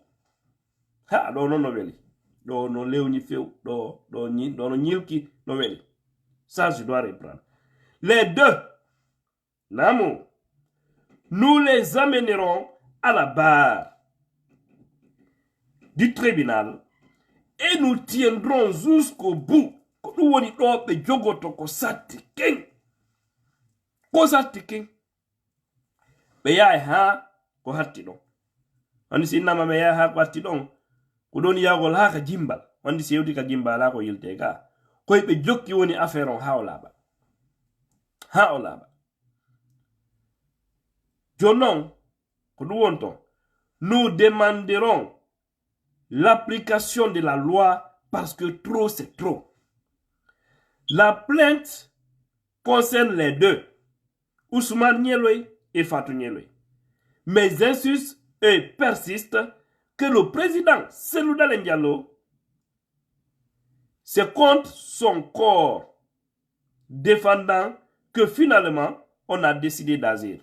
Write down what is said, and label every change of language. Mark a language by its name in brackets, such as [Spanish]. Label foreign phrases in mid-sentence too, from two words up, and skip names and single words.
[French] Ha, non, non, Léonie Féo, non, Nilki, non, ça, je dois reprendre. Les deux, Namo, nous les amènerons à la barre du tribunal et nous tiendrons jusqu'au bout. Nous on dit [Fula] jogoto ko satiking. Ko satiking. Be ya ha ko hatti don. Andi sinama me ya ha ko hatti don. Ko don ya gol ha ka jimbal. Andi sewdi ka jimbala ko yilte ga. Ko be jokki woni affaire on hawla ba. Hawla ba. Jonon ko wonton. [French] Nous demanderons l'application de la loi parce que trop c'est trop. La plainte concerne les deux, Ousmane Nielo et Fatou Nielo. Mais insiste et persiste que le président Cellou Dalein Diallo, c'est contre son corps défendant que finalement on a décidé d'agir.